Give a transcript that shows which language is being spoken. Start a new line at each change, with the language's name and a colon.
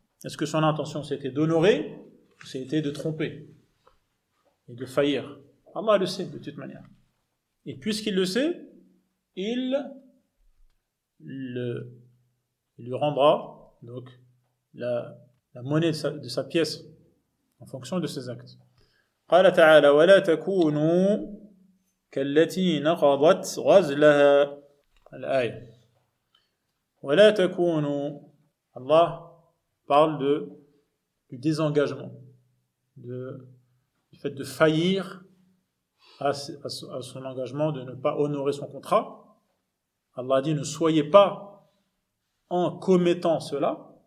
French: Est-ce que son intention c'était d'honorer ou c'était de tromper et de faillir? Allah le sait de toute manière. Et puisqu'il le sait, il lui rendra donc la monnaie de sa pièce en fonction de ses actes.
Arabic: قال تعالى ولا تكونوا كالتي نقضت غزلها. الآية. ولا تكونوا.
French: Allah parle du désengagement, du fait de faillir à son engagement, de ne pas honorer son contrat. Allah dit ne soyez pas en commettant cela,